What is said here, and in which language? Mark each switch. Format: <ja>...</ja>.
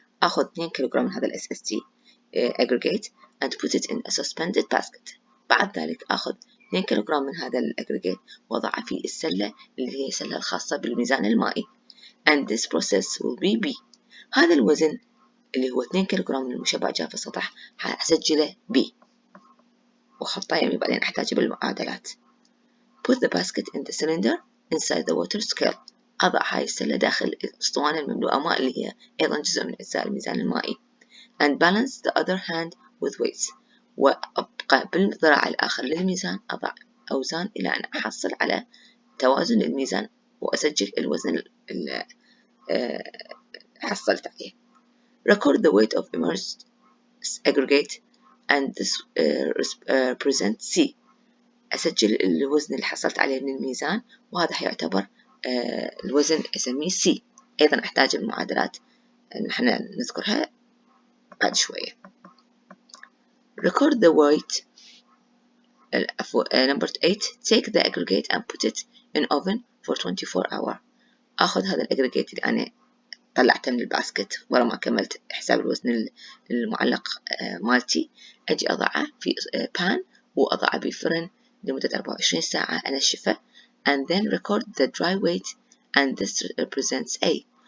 <ar>أخذ 2 كيلوغرام من هذا ال</ar> <en>SSD aggregate and put it in a suspended basket.</en> <ar>بعد ذلك أخذ 2 كيلوغرام من هذا الأجريجيت وضعه في السلة اللي هي السلة الخاصة بالميزان المائي.</ar> <en>And this process will be B.</en> <ar>هذا الوزن اللي هو 2 كيلوغرام من المشبع جاف السطح هسجله B وخطه يمي بعدين أحتاجه بالمعادلات.</ar> <en>Put the basket in the cylinder inside the water scale.</en> <ar>أضع هاي السلة داخل الأسطوانة المملوءة ماء اللي هي أيضا جزء من أجزاء الميزان المائي.</ar> <en>And balance the other hand with weights.</en> <ar>وأبقى بالذراع الآخر للميزان أضع أوزان إلى أن أحصل على توازن الميزان وأسجل الوزن اللي حصلت عليه.</ar> <en>Record the weight of immersed aggregate and this represent C.</en> <ar>أسجل الوزن اللي حصلت عليه من الميزان وهذا حيعتبر الوزن أسميه C. أيضا أحتاج المعادلات نحن نذكرها بعد شوية.</ar> <en>Record the weight. Number 8. Take the aggregate and put it in oven for 24 hours.</en> <ar>أخذ هذا الأجريجيت اللي أنا طلعته من الباسكت ورا ما كملت حساب الوزن المعلق مالتي، أجي أضعه في بان وأضعه بفرن لمدة 24 ساعة أنشفه.</ar> <en>And then record the dry weight and this represents A.</en>